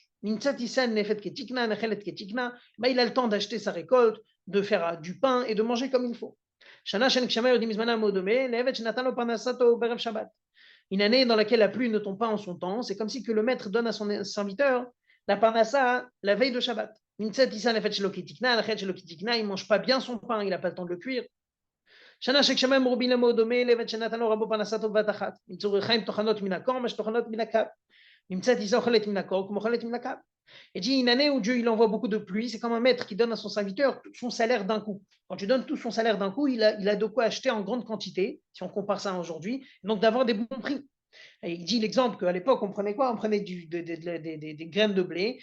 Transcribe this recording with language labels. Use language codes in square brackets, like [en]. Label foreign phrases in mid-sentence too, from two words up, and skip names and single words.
[fr] Il a le temps d'acheter sa récolte, de faire du pain et de manger comme il faut. Une année dans laquelle la pluie ne tombe pas en son temps, c'est comme si que le maître donne à son serviteur la parnassa la veille de Shabbat. Il ne mange pas bien son pain, il n'a pas le temps de le cuire. [he] שנה שגשמיים מרובין למאוד דומה לבן שנתן לו רבו פרנסתו בבת אחת. מצורי חיים טוחנות מן הקור, מה שטוחנות מן הקו. נמצאת אישה אוכלת מן הקור, כמו אוכלת מן הקו. [fr] Et dit, une année où Dieu il envoie beaucoup de pluie, c'est comme un maître qui donne à son serviteur tout son salaire d'un coup. Quand tu donnes tout son salaire d'un coup, il a de quoi acheter en grande quantité, si on compare ça à aujourd'hui, donc d'avoir des bons prix. Et il dit l'exemple qu'à l'époque, on prenait quoi? On prenait des graines de blé.